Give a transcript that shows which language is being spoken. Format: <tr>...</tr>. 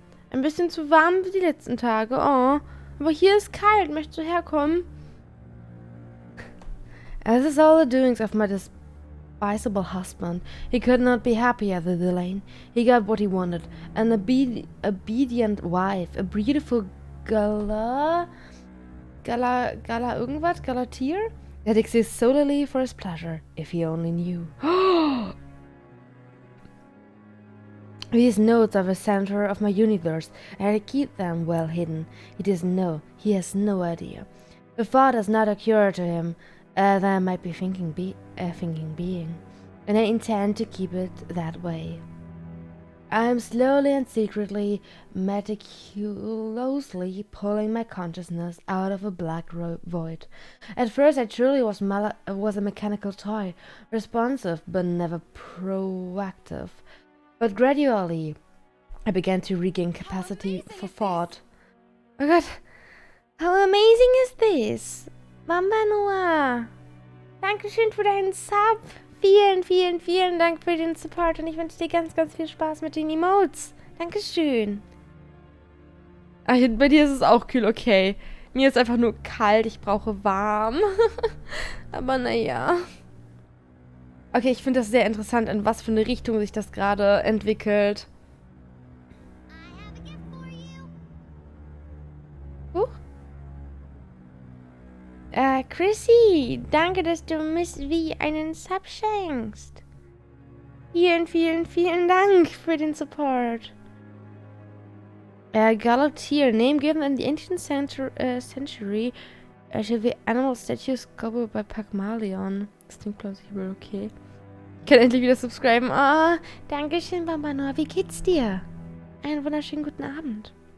<de>Ein bisschen zu warm wie die letzten Tage, oh. Aber hier ist kalt, möchtest du herkommen?</de> <en>As is all the doings of my despicable husband. He could not be happier than the lane. He got what he wanted. An obedient wife. A beautiful gala</en> <de>irgendwas?</de> <en>Galatier? That exists solely for his pleasure. If he only knew. These notes are the center of my universe, and I keep them well hidden. He doesn't know. He has no idea. The thought does not occur to him that I might be thinking being, and I intend to keep it that way. I am slowly and secretly, meticulously pulling my consciousness out of a black void. At first I truly was a mechanical toy, responsive but never proactive. But gradually, I began to regain capacity for thought. Oh God, how amazing is this?</en> <de>Mama Noah, Dankeschön für deinen Sub. Vielen, vielen, vielen Dank für den Support und ich wünsche dir ganz, ganz viel Spaß mit den Emotes. Dankeschön. Ach, bei dir ist es auch kühl, okay. Mir ist einfach nur kalt, ich brauche warm. Aber naja. Okay, ich finde das sehr interessant, in was für eine Richtung sich das gerade entwickelt. Chrissy, danke, dass du Miss V einen Sub schenkst. Vielen, vielen, vielen Dank für den Support.</de> <en>Galotier, name given in the ancient century to the animal statue sculpted by Pygmalion.</en> <de>Das klingt plausibel, okay. Ich kann endlich wieder subscriben. Ah, dankeschön, Bambano. Wie geht's dir? Einen wunderschönen guten Abend.</de>